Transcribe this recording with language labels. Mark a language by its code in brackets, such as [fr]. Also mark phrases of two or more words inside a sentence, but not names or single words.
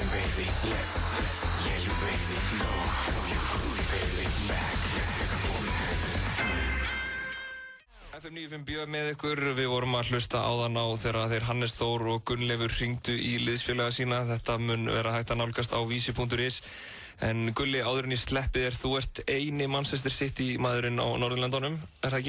[en] baby, let's. Yeah, you baby, no, you groovy baby, back. Let's take a moment. [is] FM 95 bjöð með ykkur, við vorum að hlusta áðan á þegar þeir Hannes Þór og Gunnleifur hringdu í liðsfélaga sína. Þetta mun vera hægt að nálgast á vísi.is. En Gulli, áður en ég sleppi þér, þú ert eini Manchester City maðurinn á Norðurlöndunum, er það ekki?